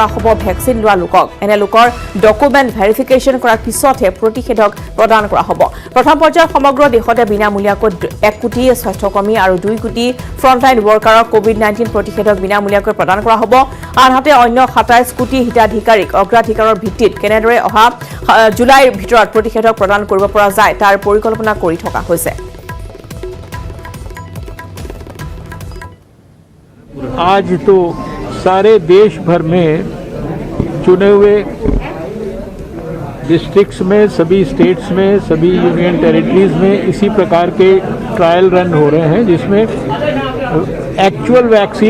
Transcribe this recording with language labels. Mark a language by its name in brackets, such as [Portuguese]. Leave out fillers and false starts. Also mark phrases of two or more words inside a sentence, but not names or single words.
[Assamese] হ'ব ভেকচিন লোৱা লোকক এনে লোকৰ [English] document verification [Assamese] কৰাৰ পিছতহে প্ৰতিষেধক প্ৰদান কৰা হ'ব প্ৰথম পৰ্যায়ত সমগ্ৰ দেশতে বিনামূলীয়াকৈ 1 কোটি স্বাস্থ্যকৰ্মী আৰু 2 কোটি [English] frontline worker [Assamese] কোভিড-19 প্ৰতিষেধক বিনামূলীয়াকৈ প্ৰদান কৰা হ'ব আনহাতে অন্য 27 কোটি হিতাধিকাৰীক অগ্ৰাধিকাৰৰ ভিত্তিত কেনেদৰে অহা জুলাইৰ ভিতৰত প্ৰতিষেধক প্ৰদান কৰিব পৰা যায় তাৰ পৰিকল্পনা কৰি থকা হৈছে [Hindi] आज तो सारे देश भर में चुने हुए डिस्ट्रिक्ट्स में सभी स्टेट्स में सभी [English] union territories [Hindi] में इसी प्रकार के [English] trial run [Hindi] हो रहे हैं जिसमें [English] actual vaccine